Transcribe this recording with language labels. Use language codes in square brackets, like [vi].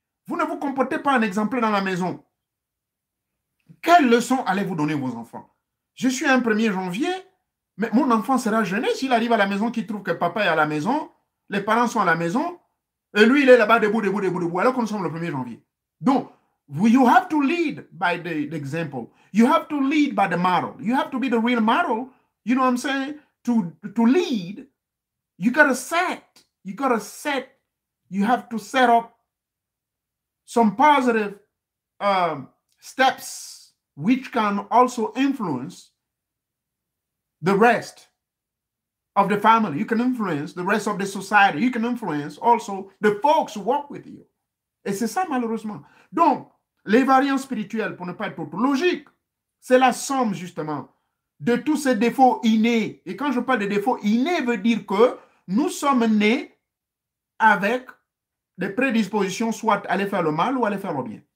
[fr] Vous ne vous comportez pas en exemple dans la maison. Quelle leçon allez-vous donner à vos enfants? Je suis un 1er janvier, mais mon enfant sera gêné s'il arrive à la maison, qu'il trouve que papa est à la maison, les parents sont à la maison, et lui, il est là-bas, debout, alors que nous sommes le 1er janvier. [en] Donc, you have to lead by the example. You have to lead by the model. You have to be the real model. You know what I'm saying? To lead, you gotta set. You gotta set. You have to set up some positive steps which can also influence the rest of the family. You can influence the rest of the society. You can influence also the folks who work with you. [fr] Et c'est ça, malheureusement. Donc, les variants spirituels, pour ne pas être trop logique, c'est la somme, justement, de tous ces défauts innés. Et quand je parle de défauts innés, veut dire que nous sommes nés avec des prédispositions, soit aller faire le mal ou aller faire le bien.